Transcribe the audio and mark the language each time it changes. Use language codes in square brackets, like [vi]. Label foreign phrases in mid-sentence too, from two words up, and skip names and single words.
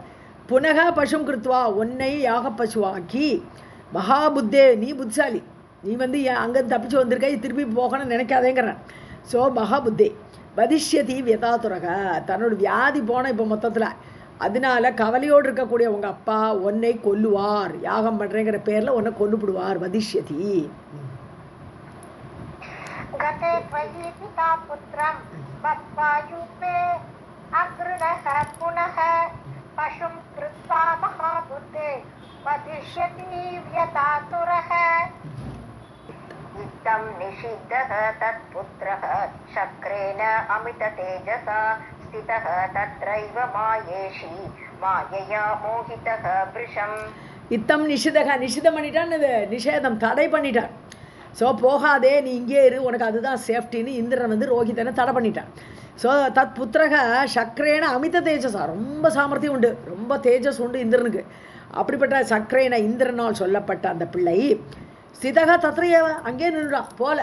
[sa] पुनः पशुं कृत्वा, [ta] உன்னை யாக பசுவாக்கி, மகாபுத்தே, நீ புத்திசாலி, நீ வந்து அங்கேருந்து தப்பிச்சு வந்திருக்க, திருப்பி போகணும்னு நினைக்காதேங்கிறான். ஸோ [sa] महाबुद्धे वदिष्यति व्यथातुरः, [ta] தன்னோட வியாதி போன இப்போ மொத்தத்தில், அதனால கவலையோடு இருக்கக்கூடிய உங்கள் அப்பா உன்னை கொல்லுவார், யாகம் பண்ணுறேங்கிற பேரில் உன்னை கொல்லுபிடுவார். [sa] வதிஷ்யதி. गते त्वयि पिता पुत्रं मत्वा यूपे अग्रणः पुनः पशुं कृत्वा महाबुद्धे वदिष्यति व्यथातुरः. इत्थं निषिद्धः तत्पुत्रः शक्रेण अमिततेजसा स्थितः तत्रैव मायेषि मायया मोहितः वृषम्. इत्थं निषिद्धम् [ta] பண்ணிட்டான், இது நிஷேதம், தடை பண்ணிட்டான். ஸோ போகாதே, நீ இங்கே இரு, உனக்கு அதுதான் சேஃப்டின்னு இந்திரன் வந்து ரோஹிதனை தடை பண்ணிட்டான். ஸோ [sa] तत् पुत्रः शक्रेण अमित तेजसा, [ta] ரொம்ப சாமர்த்தியம் உண்டு, ரொம்ப தேஜஸ் உண்டு இந்திரனுக்கு. அப்படிப்பட்ட சக்ரேன இந்திரனால் சொல்லப்பட்ட அந்த பிள்ளை [sa] स्थितः तत्रैव, [ta] அங்கே நின்றுடான், போல.